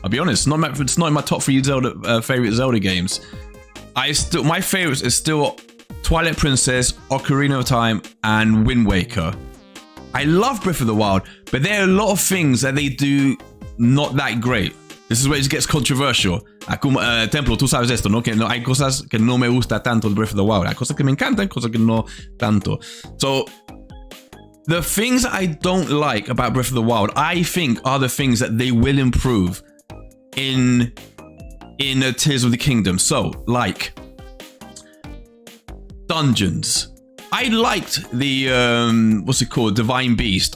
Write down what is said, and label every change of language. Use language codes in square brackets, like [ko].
[en] I'll be honest, it's not in my top 3 favorite Zelda games. My favorites is still Twilight Princess, Ocarina of Time, and Wind Waker. I love Breath of the Wild, but there are a lot of things that they do not that great. This is where it gets controversial. [es] Templo, tú sabes esto, ¿no? Que no hay cosas que no me gusta tanto de Breath of the Wild. Hay cosas que me encantan, cosas que no tanto. [en] So, the things I don't like about Breath of the Wild, I think, are the things that they will improve in Tears of the Kingdom. So, like dungeons. I liked the what's it called, Divine Beast.